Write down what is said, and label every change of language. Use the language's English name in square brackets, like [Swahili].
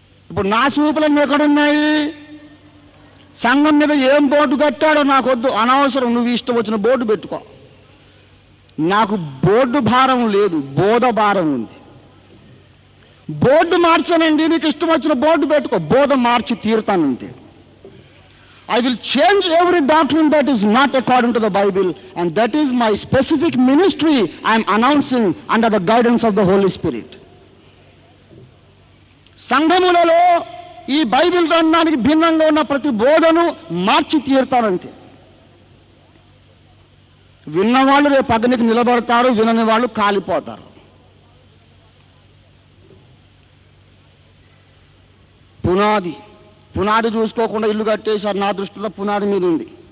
[Telugu] ఇప్పుడు నా చూపులన్నీ ఎక్కడున్నాయి? సంఘం మీద ఏం బోర్డు కట్టాడో నాకొద్దు, అనవసరం. నువ్వు ఇష్టం వచ్చిన బోర్డు పెట్టుకో. నాకు బోర్డు భారం లేదు, బోధ భారం ఉంది. బోర్డు మార్చానండి, నీకు ఇష్టం వచ్చిన బోర్డు పెట్టుకో, బోధ మార్చి తీరుతానంతే. [English] I will change every doctrine that is not according to the Bible, and that is my specific ministry I am announcing under the guidance of the Holy Spirit. [Telugu] సంఘములలో ఈ బైబిల్ గ్రంథానికి భిన్నంగా ఉన్న ప్రతి బోధను మార్చి తీరుతారంతే. విన్నవాళ్ళు రేపు అగ్నికి నిలబడతారు, వినని వాళ్ళు కాలిపోతారు. పునాది చూసుకోకుండా ఇల్లు కట్టేశారు. నా దృష్టిలో పునాది మీద ఉంది.